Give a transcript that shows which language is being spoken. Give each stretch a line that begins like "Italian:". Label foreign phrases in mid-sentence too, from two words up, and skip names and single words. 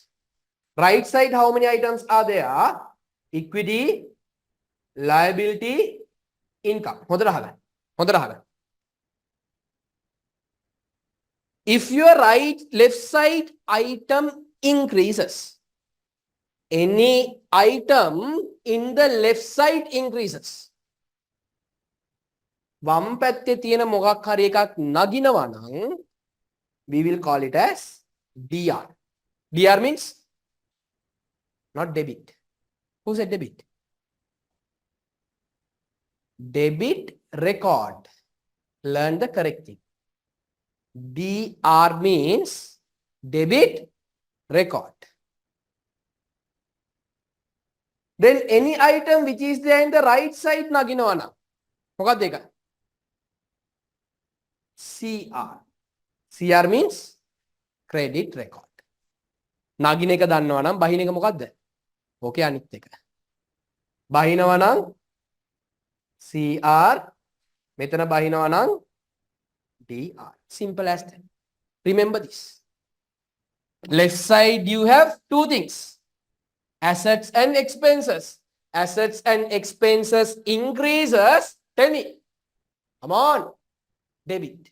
English: Right side how many items are there? Equity, liability, income. If your left side item increases, any item in the left side increases.
Sinhala: වම් පැත්තේ තියෙන මොකක් හරි එකක් නගිනවා නම්
English: we will call it as DR. DR means not debit. Who said debit? Debit record. Learn the correct thing. DR means debit record. Then any item which is there in the right side
Sinhala: නගිනවා නම් මොකක්ද ඒක?
English: CR. CR means credit record.
Sinhala: නගින එක දන්නවා නම් බහින එක මොකද්ද? ඕකේ අනිත් එක. බහිනවා නම් CR, මෙතන බහිනවා නම් DR.
English: Simple as that. Remember this. Left side you have two things. Assets and expenses. Assets and expenses increases. Tell me. Come on. Debit.